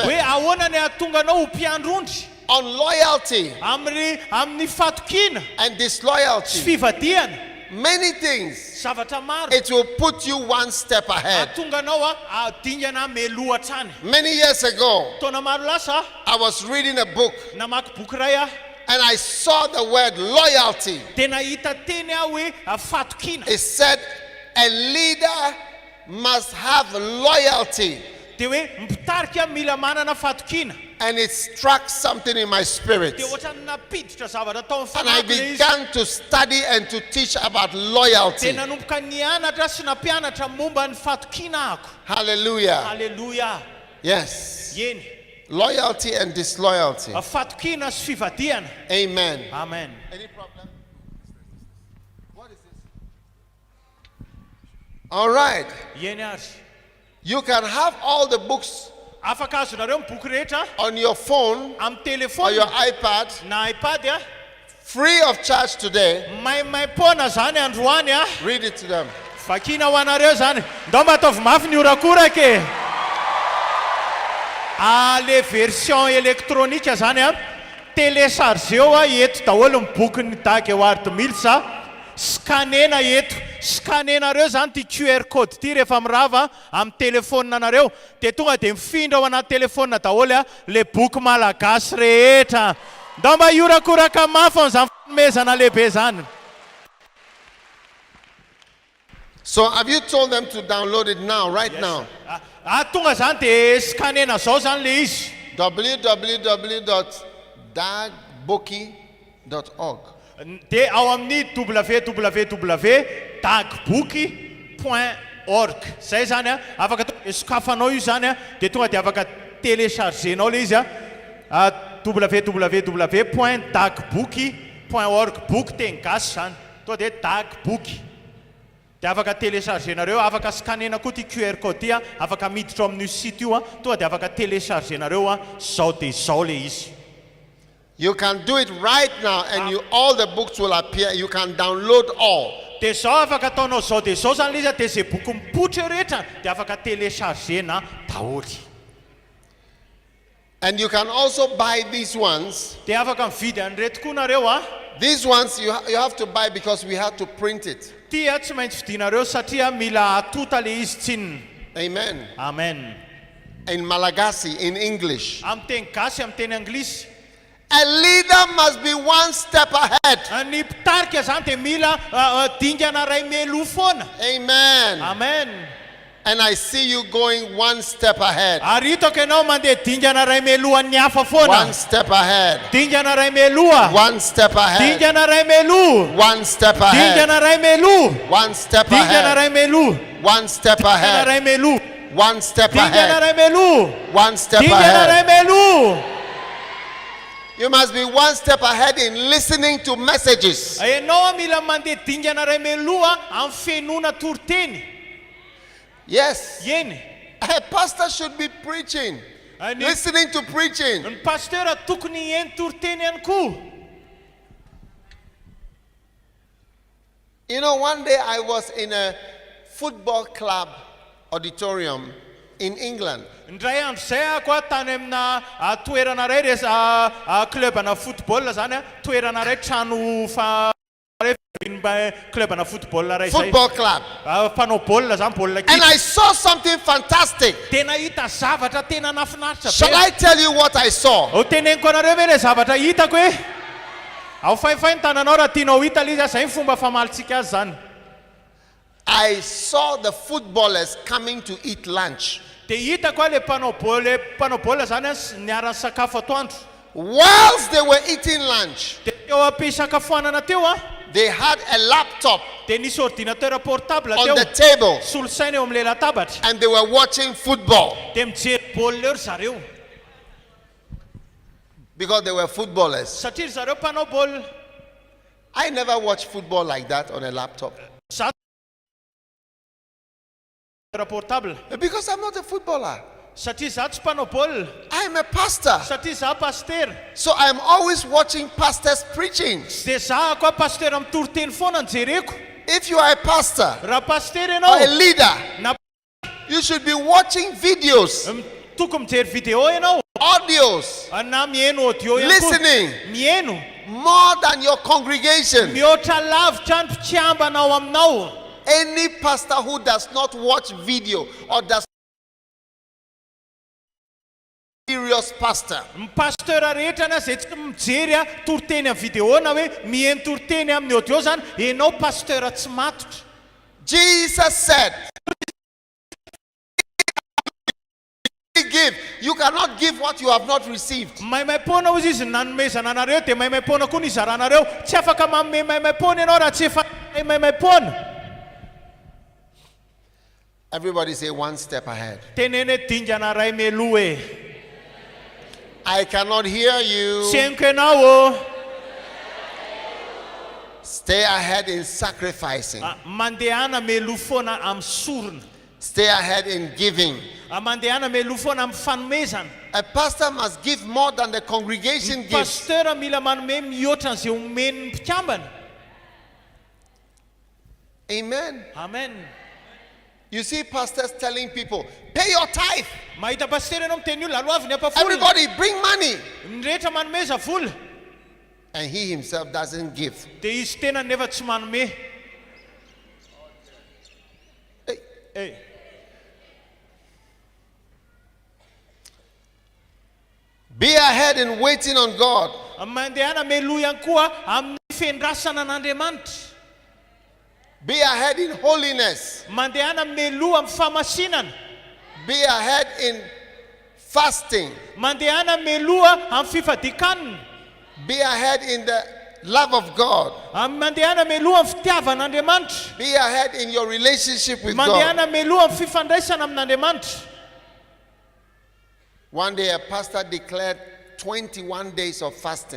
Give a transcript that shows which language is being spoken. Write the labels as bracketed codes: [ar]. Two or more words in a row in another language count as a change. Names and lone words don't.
[mg] hoe ahoana ny ahatonga anao ho mpiandro ondry, [en] on loyalty [mg] amin'ny fatokina [en] and [mg] sy [en] disloyalty. [mg] fivadiana, [en] Many things. [mg] zavatra maro [en] It will put you one step ahead. [mg] ahatonga anao dingana meloha hatrany. [en] Many years ago, [mg] Taona maro lasa [en] I was reading a book [mg] namaky boky ray [en] and I saw the word loyalty. [mg] dia nahita teny hoe fatokina. [en] It said a leader must have loyalty. [mg] Dia hoe Mpitarika mila manana fatokina. [en] And it struck something in my spirit. [mg] Dia ohatrany napiditra zavatra tao amin'ny [en] And I [mg] fanahy izy. [en] began to study and to teach about loyalty. [mg] Dia nanomboka nianatra sy nampianatra momba ny fatokina ako. [en] Hallelujah. [mg] Halleluja. [en] Yes. [mg] Eny. [en] Loyalty and disloyalty. [mg] Fatokina sy fivadiana. [en] Amen. [mg] Amen. [en] Any problem? What is this? All right. [mg] Eny ary. [en] You can have all the books [mg] Afaka azonareo ny boky rehetra [en] on your phone [mg] amin'ny [en] or [mg] telefona [en] your iPad [mg] na iPad [en] free of charge today. [mg] maimaimpona zany androany [en] Read it to them. [mg] vakina ho anareo zany. Ndao mba ataovy mafy ny orakoraka e. [fr] Le version électronique [mg] zany téléchargeo eto daholo ny bokin'ny Dag Heward-Mills scanena eto. Scanenareo zany ty QR code ty rehefa mirava amin'ny telefona nareo dia tonga dia mifindra ao anaty telefona daholo le boky malagasy rehetra. Ndao mba iorakoraka mafy amin'izany fanomezana lehibe zany. [en] So have you told them to download it now, right now? [mg] Tonga zany dia scanena zao zany le izy. www.dagboki.org. Dia ao amin'ny www.dagboki.org. Zay zany afaka sokafanao io zany dia tonga dia afaka téléchargenao le izy www.dagbook.org book teny gasy zany to dia dagbook dia afaka téléchargenareo afaka scanena koa ty QR code ty afaka miditra amin'io site io to dia afaka téléchargenareo zao dia zao le izy. [en] You can do it right now and all the books will appear. You can download all. [mg] Dia zao afaka ataonao zao dia zao zany le izy dia zay boky mipoitra eo rehetra dia afaka téléchargena daholy. [en] And you can also buy these ones. [mg] Dia afaka mividy an'ireto koa nareo [en] These ones you have to buy because we had to print it. [mg] Ty tsy maintsy vidinareo satria mila atota le izy tsinina. [en] Amen. [mg] Amen. [en] In Malagasy, in English. [mg] Amin'ny teny gasy amin'ny teny anglisy. [en] A leader must be one step ahead. [mg] Ny mpitarika zany dia mila dingana ray meloha foana. [en] Amen. [mg] Amen. [en] And I see you going one step ahead. [mg] Ary hitako ianao mandeha dingana ray melohan'ny hafa foana. [en] One step ahead. [mg] Dingana ray meloha. [en] One step ahead. [mg] Dingana ray meloha. [en] One step ahead. [mg] Dingana ray meloha. [en] One step [mg] Dingana [en] ahead. [mg] ray meloha. [en] One step [mg] Dingana [en] ahead. [mg] ray meloha. [en] One step [mg] Dingana [en] ahead. [mg] ray meloha. [en] One step [mg] Dingana ray [en] ahead. [mg] meloha. [en] You must be one step ahead in listening to messages. [mg] Ianao mila mandeha dingana ray meloha amin'ny fiainona toriteny. [en] Yes. [mg] Yeny. [en] A pastor should be preaching, listening to preaching. [mg] Ny pasteur tokony hieny toriteny ihany koa. [en] You know, one day I was in a football club auditorium in England. [mg] Indray andro zay ako tany amina toerana ray clubana football zany toerana ray trano clubana football ray zay. [en] Football club. [mg] Mpanao baolina zany baolina [en] And I saw something fantastic. [mg] tena hita zavatra tena nafinaritra [en] Shall I tell you what I saw? [mg] ho teneniko anareo ve le zavatra hitako hoe ao faifay ny tananao raha tianao hita le izy zay ny fomba famalitsika azy zany. [en] I saw the footballers coming to eat lunch. [mg] Dia hitako le mpanao baolina zany niarany sakafo atoandro. [en] Whilst they were eating lunch, [mg] Dia teo am-pisakafoanana teo [en] they had a laptop [mg] dia nisy [fr] ordinateur portable [en] on [mg] teo [en] the table [mg] solosaina eo amin'le latabatra [en] and they were watching football [mg] dia mijery baolina eo ry zareo [en] because they were footballers. [mg] satria ry zareo mpanao baolina. [en] I never watched football like that on a laptop [mg] Za portable [en] because I'm not a footballer. [mg] satria za tsy mpanao baolina [en] I'm a pastor. [mg] satria za paster. [en] So I'm always watching pastors preaching. [mg] Dia za koa paster amin'ny toriteny foana ny jereko. [en] If you are a pastor [mg] Raha paster [en] or a [mg] ianao [en] leader, [mg] na [en] you should be watching videos, [mg] tokony mijery video ianao [en] audios, [mg] na mihaino audio ihany koa. [en] listening [mg] Mihaino [en] more than your congregation. [mg] mihoatra lavitra ny mpitiambanao aminao. [en] Any pastor who does not watch video or does serious pastor, [mg] Pasteur rehetra na zay tsy mijery toriteny amin'ny video na hoe mihaino toriteny amin'ny audio zany ianao pasteur tsy matotra. [en] Jesus said, give. You cannot give what you have not received. [mg] Maimaipona hozy izy nanomezana anareo dia maimaipona koa ny izaranareo. Tsy afaka manome maimaipona ianao raha tsy efa maimaipona. [en] Everybody say one step ahead. [mg] Tenene dingana ray meloha e. [en] I cannot hear you. [mg] Tseniko ianao [en] Stay ahead in sacrificing. [mg] mandehana meloha foana amin'ny sorona. [en] Stay ahead in giving. [mg] Mandehana meloha foana amin'ny fanomezana. [en] A pastor must give more than the congregation gives. [mg] Pasteur mila manome mihoatra an'izay omeny mpikambana. [en] Amen. [mg] Amen. [en] You see pastors telling people, pay your tithe. [mg] Mahita pasteur ianao miteny io laloavy ny apafolona. [en] Everybody bring money. [mg] Ny rehetra manomeza vola. [en] And he himself doesn't give. [mg] Dia izy tena nefa tsy manome. [en] Hey. Be ahead in waiting on God. [mg] Mandehana meloha ihany koa amin'ny fiandrasana an'Andriamanitra. [en] Be ahead in holiness. [mg] Mandehana meloha amin'ny famasinana. [en] Be ahead in fasting. [mg] Mandehana meloha amin'ny fifadikanana. [en] Be ahead in the love of God. [mg] Mandehana meloha amin'ny fitiavan'Andriamanitra. [en] Be ahead in your relationship with God. [mg] Mandehana meloha amin'ny fifandraisana amin'Andriamanitra. [en] One day a pastor declared 21 days of fasting.